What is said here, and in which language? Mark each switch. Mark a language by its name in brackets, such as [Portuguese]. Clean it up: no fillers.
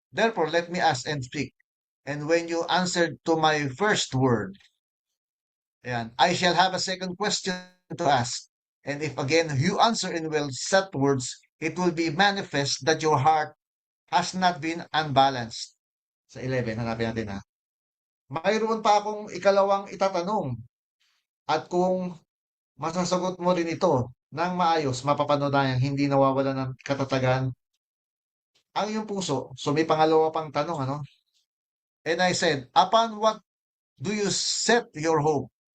[English] Therefore, let me ask and speak. And when you answered to my first word, ayan, I shall have a second question to ask. And if again you answer in well set words, it will be manifest that your heart has not been unbalanced. [Filipino] Sa 11, hanapin natin ha. Mayroon pa akong ikalawang itatanong. At kung masasagot mo rin ito ng maayos, mapapatunayan hindi nawawala ng katatagan ang iyong puso. So may pangalawa pang tanong, ano? [English] And I said, upon what do you set your hope?